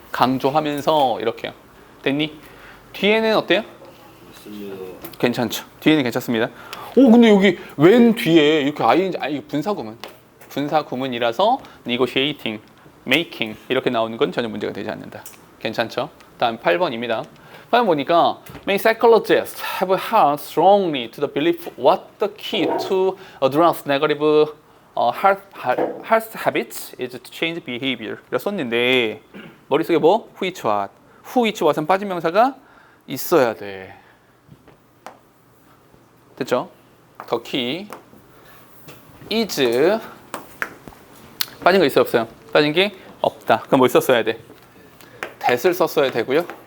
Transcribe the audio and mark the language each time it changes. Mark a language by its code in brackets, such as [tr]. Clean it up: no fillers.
[ko] 강조하면서 이렇게요. 됐니? 뒤에는 어때요? 괜찮죠. 뒤에는 괜찮습니다. 오 근데 여기 웬 뒤에 이렇게 이거 분사구문이라서 negotiating, making 이렇게 나오는 건 전혀 문제가 되지 않는다. 괜찮죠? 다음 8번입니다. 8번 보니까 [en] many psychologists have held strongly to the belief what the key to address negative health habits is to change behavior. [ko] 이라 썼는데 머릿속에 뭐? [en] which what. [ko] which what은 빠진 명사가 있어야 돼. 됐죠? the key is 빠진 거 있어요 없어요? 빠진 게 없다. 그럼 뭘 썼어야 돼? that을 썼어야 되고요.